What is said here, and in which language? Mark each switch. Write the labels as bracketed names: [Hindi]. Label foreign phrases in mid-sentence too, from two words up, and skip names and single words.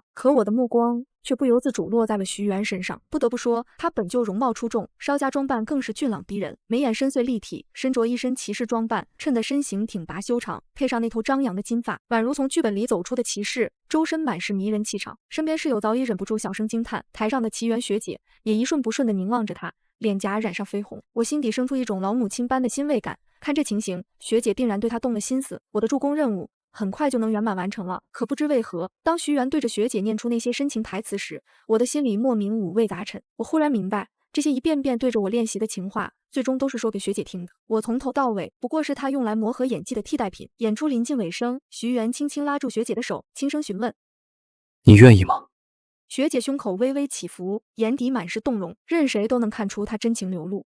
[Chinese] 可我的目光卻不由自主落在了徐媛身上。不得不說，她本就容貌出众，稍加裝扮更是俊朗逼人，眉眼深邃立體，身着一身騎士裝扮，襯得身形挺拔修長，配上那頭張揚的金髮，宛如從劇本裡走出的騎士，周身滿是迷人氣場。身邊室友早已忍不住小聲驚嘆，台上的奇緣學姐也一瞬不瞬地凝望着她，臉頰染上绯紅。我心底生出一種老母親般的欣慰感，看這情形，學姐定然对她動了心思，我的助攻任務很快就能圓滿完成了。可不知為何，當徐媛對着學姐念出那些深情台詞時，我的心裡莫名五味雜陳。我忽然明白，這些一遍遍對着我練習的情話，最終都是說給學姐聽的。我從頭到尾不過是她用來磨合演技的替代品。演出臨近尾聲，徐媛輕輕拉住學姐的手，輕聲詢問：“ 你願意嗎？” 學姐胸口微微起伏，眼底滿是動容，任誰都能看出她真情流露。